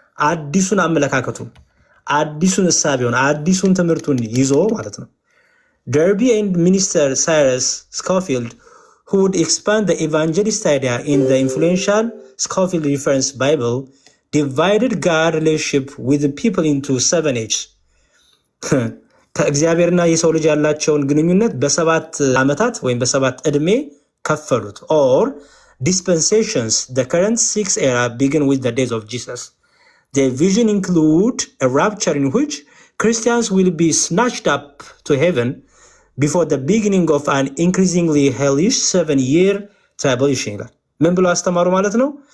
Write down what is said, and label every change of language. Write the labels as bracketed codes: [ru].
[am] አዲሱን አመለካከቱን፣ አዲሱን እሳቤውን፣ አዲሱን ትምህርቱን ይዞ ማለት ነው። [en] Darby and Minister Cyrus Scofield, who would expand the evangelist idea in the influential Scofield Reference Bible, divided God relationship with the people into 7 H's. [am] ከእግዚአብሔርና የሰው ልጅ ያላቸውን ግንኙነት በ7 ዓመታት ወይም በ7 ዕድሜ ከፈሉት። [en] or dispensations. The current 6th era begin with the days of Jesus. The vision include a rapture in which Christians will be snatched up to heaven before the beginning of an increasingly hellish 7-year tribulation [am] ይላል። ምን ብሎ አስተማሩ ማለት ነው?